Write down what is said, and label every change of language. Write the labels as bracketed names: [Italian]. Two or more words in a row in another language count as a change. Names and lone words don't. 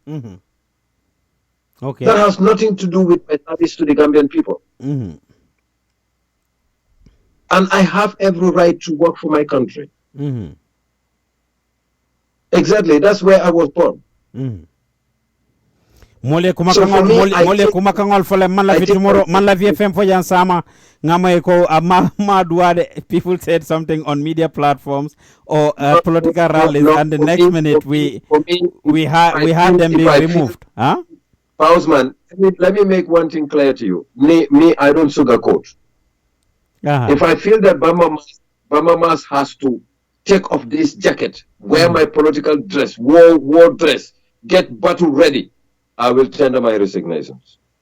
[English] Okay. That has nothing to do with my service to the Gambian people. And I have every right to work for my country. Exactly, that's where I was born. [Fula] Mole kumakangol fole man la vitumoro man la VFM fo yan sama ngama ko ma duade. [English] People said something on media platforms or political rallies, and the next minute we had them being removed. Huh? Ousman, let me make one thing clear to you. Me, I don't sugarcoat. If I feel that Bamba Mas has to take off this jacket, wear my political dress, war dress, get battle ready, I will tender my resignations.